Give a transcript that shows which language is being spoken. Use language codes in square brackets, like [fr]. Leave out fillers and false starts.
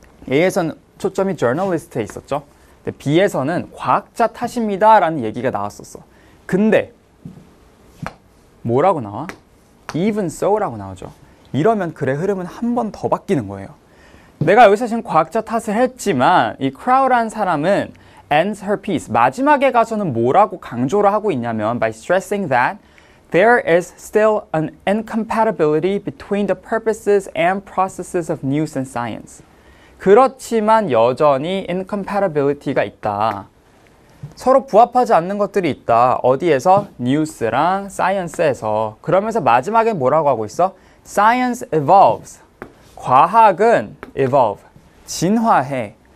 [ko] A에서는 초점이 저널리스트에 있었죠. 근데 B에서는 과학자 탓입니다 라는 얘기가 나왔었어. 근데 뭐라고 나와? even so라고 나오죠. 이러면 글의 흐름은 한 번 더 바뀌는 거예요. 내가 여기서 지금 과학자 탓을 했지만 이 크라우라는 사람은 [en] ends her piece. [ko] 마지막에 가서는 뭐라고 강조를 하고 있냐면 [en] by stressing that there is still an incompatibility between the purposes and processes of news and science. [ko] 그렇지만 여전히 incompatibility가 있다. 서로 부합하지 않는 것들이 있다. 어디에서? 뉴스랑 사이언스에서. 그러면서 마지막에 뭐라고 하고 있어? [en] Science evolves. [ko] 과학은 evolve. 진화해.